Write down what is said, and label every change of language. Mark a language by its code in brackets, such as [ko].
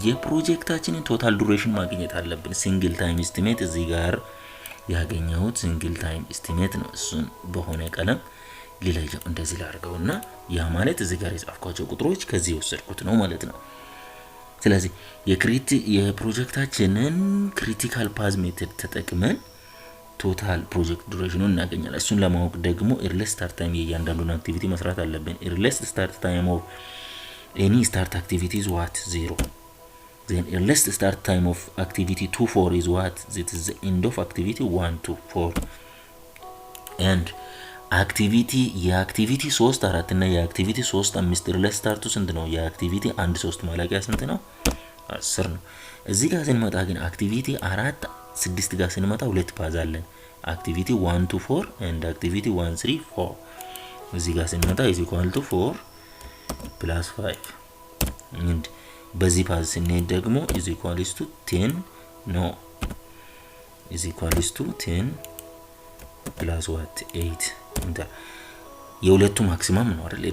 [am] የፕሮጀክታችንን ቶታል ዱሬሽን ማግኘት አለብን። ሲንግል ታይም ኤስቲሜት እዚህ ጋር ያገኘሁት ሲንግል ታይም ኤስቲሜት ነው። እሱን በሆነ ቀለም ሊለየው እንደዚህ ላድርገውና ያ ማለት እዚህ ጋር የጻፍኳቸው ቁጥሮች ከዚህ ወሰድኩት ነው ማለት ነው። ስለዚህ የፕሮጀክታችንን ክሪቲካል ፓዝ ሜተድ ተጠቅመን ቶታል ፕሮጀክት ዱሬሽኑን እናገኛለን። እሱን ለማወቅ ደግሞ ኤርሊስት ስታርት ታይም የእያንዳንዱን አክቲቪቲ መስራት አለብን። ኤርሊስት ስታርት ታይም ኦፍ [en] any start activity is what? 0. Then earliest start time of activity 2 4 is what? That is the end of activity 1 2 4. And activity [am] የአክቲቪቲ 3 4 እና የአክቲቪቲ 3 5 [en] earliest start [am] ስንት ነው? የአክቲቪቲ 1 3 ማለቂያ ስንት ነው? 10 ነው። እዚህ ጋር ስንመጣ ግን አክቲቪቲ 4 6 ጋር ስንመጣ ሁለት ፓዝ አለን። አክቲቪቲ 1 2 4 [en] and activity 1 3 4 [am] እዚህ ጋር ስንመጣ [en] is equal to 4 plus 5 and [am] በዚህ ፓዝ ስንሄድ ደግሞ [en] is equals to 10 no is equals to 10 plus what 8 [am] እንደ የሁለቱ ማክሲመም ነው አይደል?